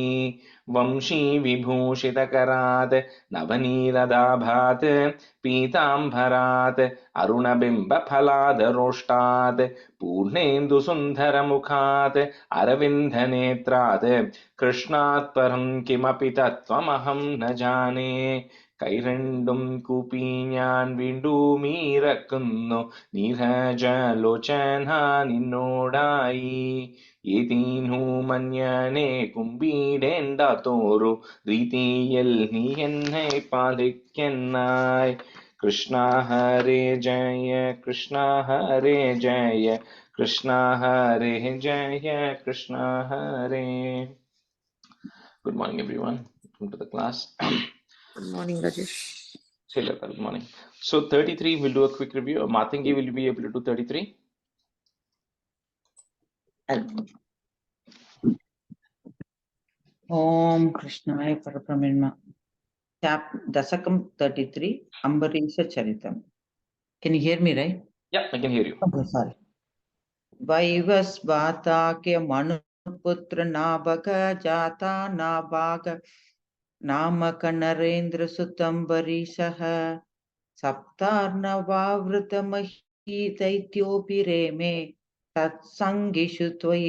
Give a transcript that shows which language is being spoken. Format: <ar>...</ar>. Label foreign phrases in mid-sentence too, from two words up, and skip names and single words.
<sa>वंशी विभूषितकरात् नवनीलदाभात् पीताम्बरात् अरुणबिम्बफलादरोष्टात् पूर्णेन्दुसुन्दरमुखात् अरविन्दनेत्रात् कृष्णात् परं किमपि तत्त्वमहं न जाने।</sa> <ml>കൈരണ്ടും കൂപ്പി ഞാൻ വീണ്ടുമീറക്കുന്നു നീരജലോചന നിന്നോടായി. ഏതീനു മഞ്ഞനെ കുമ്പിടേണ്ടാത്തോരു രീതിയിൽ നീ എന്നെ പാലിക്കെന്നായി.</ml> <sa>കൃഷ്ണ ഹരേ ജയ കൃഷ്ണ ഹരേ ജയ കൃഷ്ണ ഹരേ ജയ കൃഷ്ണ ഹരേ.</sa> <en>Good morning everyone. Welcome to the class. Good morning, Rajesh. Good morning. So 33, we'll do a quick review. Matangi, will you be able to do 33?</en> <sa>ॐ कृष्णाय परब्रह्म.</sa> <en>Dasakam 33, Ambarisha Charitam. Can you hear me, right? Yeah, I can hear you. Okay, sorry.</en> <sa>वैवस्वतके मनु पुत्र नाभग जाता नाभाग नामक नरेन्द्र सुतं वरीशः सप्तार्णवावृतमही दैत्योऽपि रेमे तत्सङ्गिषु त्वयि</sa>